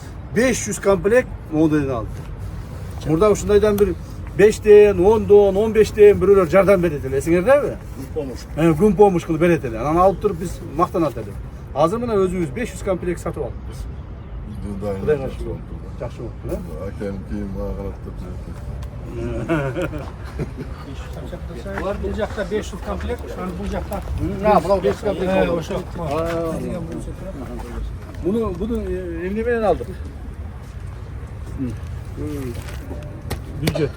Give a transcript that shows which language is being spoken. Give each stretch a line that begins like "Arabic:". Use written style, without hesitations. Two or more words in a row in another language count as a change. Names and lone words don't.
Kyrgyz: 500 комплект мондайдан алды. Мурда ушундайдан бир 5тен, 10дон, 15тен бирөөлөр жардам берет эле. Эсиңердеби? Күн помощь кылып берет эле. Анан алып туруп биз мактанат эле. Азыр мына өзүбүз 500 комплект сатып алдык биз. Кудайга шүкүр. Жакшы болупту, э?
Kazakh: Әкем кейін маған қарап
Kyrgyz: Булар бул жакта 500 комплект, анан бул жакта. Мына 500 комплект. Ошо. Буну эмне менен алдык? Бюджет.